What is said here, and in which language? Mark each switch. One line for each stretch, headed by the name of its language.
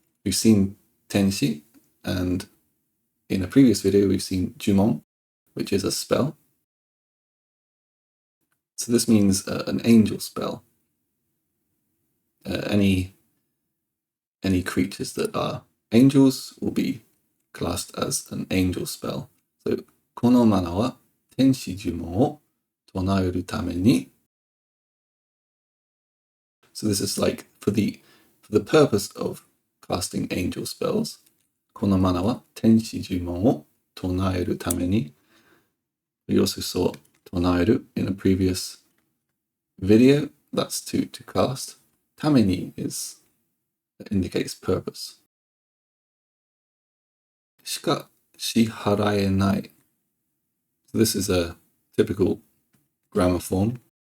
English: We've seen 天使, and in a previous video we've seen 呪文, which is a spell. So this means an angel spell. Any creatures that are angels will be classed as an angel spell.
Japanese: So, このマナーは天使呪文を唱えるために.
English: So this is like for the purpose of casting angel spells.
Japanese: このマナーは天使呪文を唱えるために.
English: We also saw 唱える in a previous video. That's to cast. ために indicates purpose.
Japanese: しか支払えない.
English: So this is a typical grammar form.